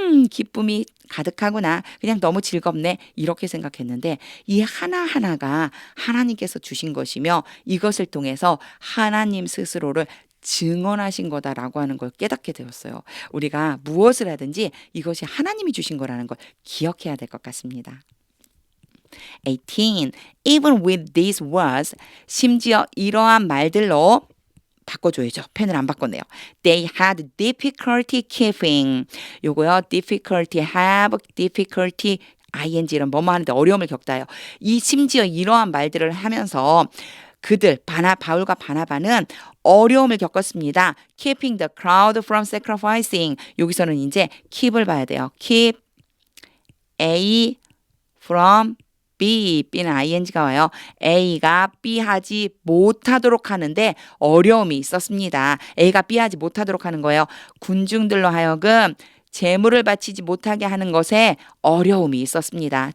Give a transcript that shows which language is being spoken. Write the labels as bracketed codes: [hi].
[ko] 기쁨이 가득하구나. 그냥 너무 즐겁네. 이렇게 생각했는데 이 하나하나가 하나님께서 주신 것이며 이것을 통해서 하나님 스스로를 증언하신 거다라고 하는 걸 깨닫게 되었어요. 우리가 무엇을 하든지 이것이 하나님이 주신 거라는 걸 기억해야 될 것 같습니다. 18. [en] Even with these words, [ko] 심지어 이러한 말들로 바꿔줘야죠. 펜을 안 바꿨네요. [en] They had difficulty keeping. [ko] 요거요. difficulty, have difficulty, ing 이런 뭐뭐 하는데 어려움을 겪다요. 이 심지어 이러한 말들을 하면서 그들 바울과 바나바는 어려움을 겪었습니다. [en] Keeping the crowd from sacrificing. [ko] 여기서는 이제 keep을 봐야 돼요. Keep A from B, B는 ing가 와요. A가 B 하지 못하도록 하는데 어려움이 있었습니다. A가 B 하지 못하도록 하는 거예요. 군중들로 하여금 제물을 바치지 못하게 하는 것에 어려움이 있었습니다.